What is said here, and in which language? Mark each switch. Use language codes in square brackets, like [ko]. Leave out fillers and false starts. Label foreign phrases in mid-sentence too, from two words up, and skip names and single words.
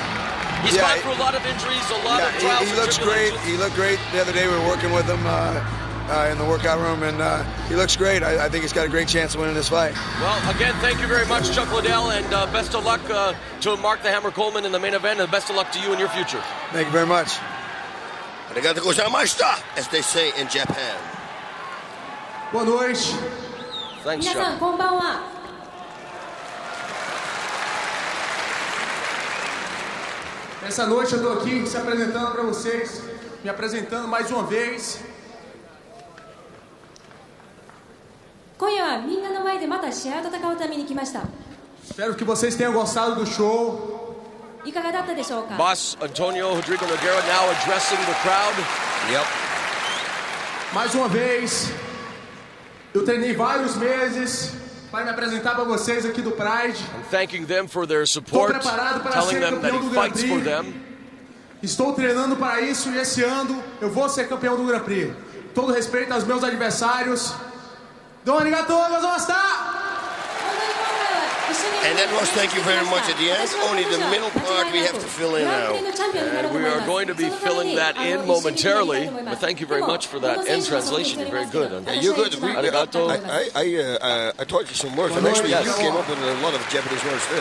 [en] He's gone through a lot of injuries, a lot of trials. He looks great. He looked great the other day. We were working with him in the workout room, and he looks great. I think he's got a great chance of winning this fight. Well, again, thank you very much, Chuck Liddell, and best of luck to Mark the Hammer Coleman in the main event, and best of luck to you in your future. Thank you very much. [ja] ありがとうございました, [en] as they say in Japan. [pt] Boa noite. [en] Thanks, [ja] 皆さんこんばんは。 [pt] Essa noite eu tô aqui se apresentando para vocês, me apresentando mais uma vez. [ja] 今夜はみんなの前でまた試合を戦うために来ました。 [pt] Espero que vocês tenham gostado do show. [ja] いかがだったでしょうか。 [en] Boss Antonio Rodrigo Nogueira now addressing the crowd. Yep. [pt] Mais uma vez, eu treinei vários meses para me apresentar para vocês aqui do Pride. [en] I'm thanking them for their support, telling them that he fights for them. [pt] Estou treinando para isso e esse ano eu vou ser campeão do Grand Prix. Todo respeito aos meus adversários. [ja] どうもありがとうございました。本当に今回は一 [en] And that was, thank you very much, at the end. Only the middle part we have to fill in now. And we are going to be filling that in momentarily. But thank you very much for that end translation. You're very good. Yeah, you're good. I taught you some words. And actually, you came up with a lot of Japanese words there.